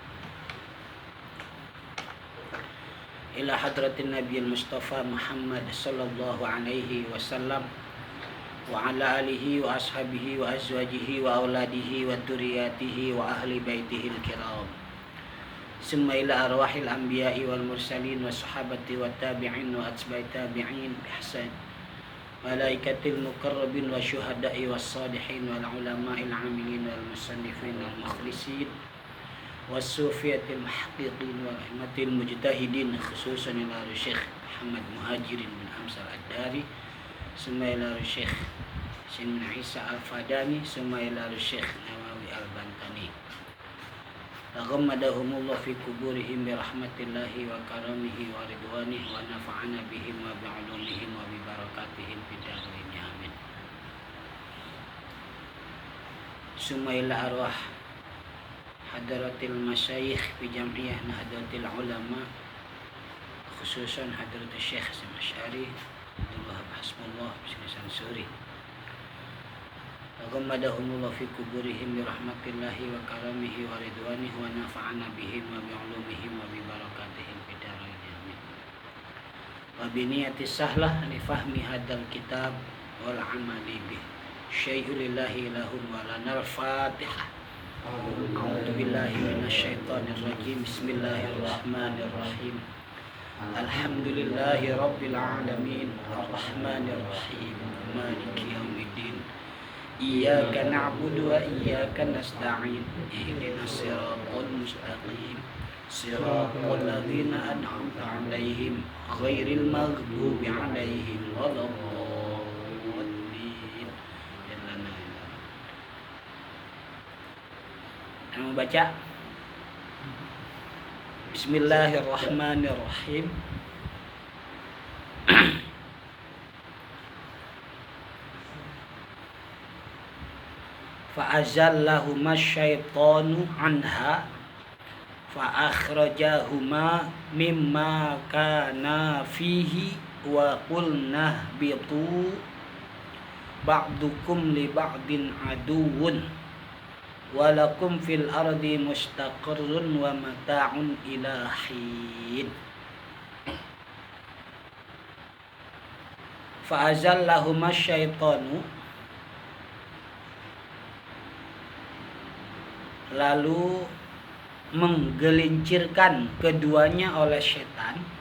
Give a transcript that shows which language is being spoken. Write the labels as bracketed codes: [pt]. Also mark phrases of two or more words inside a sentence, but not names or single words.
[ar] إلى حضرة النبي المصطفى محمد صلى الله عليه وسلم وعلى آله وأصحابه وأزواجه وأولاده وذرياته وأهل بيته الكرام. ثم إلى أرواح الأنبياء والمرسلين والصحابة والتابعين وأتباع التابعين بإحسان. ملائكة المقربين والشهداء والصالحين والعلماء العاملين والمصنفين والمخلصين والصوفية المحققين ورحمة المجتهدين، خصوصا إلى الشيخ محمد مهاجرين بن حمزة الداري، ثم إلى الشيخ سين بن عيسى الفاداني، ثم إلى الشيخ نووي البنتني. تغمدهم الله في قبورهم برحمة الله وكرامه ورضوانه ونفعنا بهم وبعلومهم وببركاتهم في الدارين، آمين. ثم إلى أرواح حضرة المشايخ في جمعية نهضة العلماء، خصوصا حضرة الشيخ أشعري عبد الوهاب حسب الله الشيخ سوري. تغمدهم الله في قبورهم برحمة الله وكرامه ورضوانه ونفعنا بهم وبعلومهم وببركاتهم في الدارين، آمين. وبنية سهلة لفهم هذا الكتاب والعمل به. شيء لله لهم ولنا الفاتحة. أعوذ بالله من الشيطان الرجيم. بسم الله الرحمن الرحيم. الحمد لله رب العالمين، الرحمن الرحيم، مالك يوم الدين. إياك نعبد وإياك نستعين. اهدنا الصراط المستقيم. صراط الذين أنعمت عليهم غير المغضوب عليهم ولا الضالين. [id] Baca. [ar] Bismillahirrahmanirrahim. فأزلهما الشيطان عنها فأخرجهما مما كان فيه وقلنا اهبطوا بعضكم لبعض عدو ولكم في الأرض مستقر ومتاع إلى حين. فأزلهما الشيطان, [id] lalu menggelincirkan keduanya oleh setan.